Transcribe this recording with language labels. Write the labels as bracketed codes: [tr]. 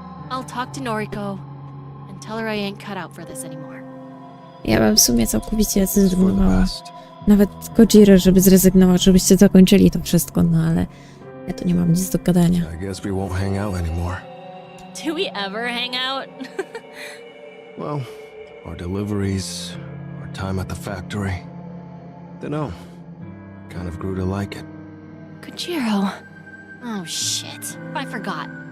[en] I'll talk to Noriko and tell her I ain't cut out for this anymore. [pl] Ja bym w sumie całkowicie [en] For the [pl] zrezygnowała. [en] best. [pl] Nawet Kojiro, żeby zrezygnować, żebyście zakończyli to wszystko, no ale ja tu nie mam nic do gadania. [en] I guess we won't hang out anymore. Do we ever hang out? Well, our deliveries, our time at the factory. Dunno. Kind of grew to like it. Kojiro. Oh shit. I forgot.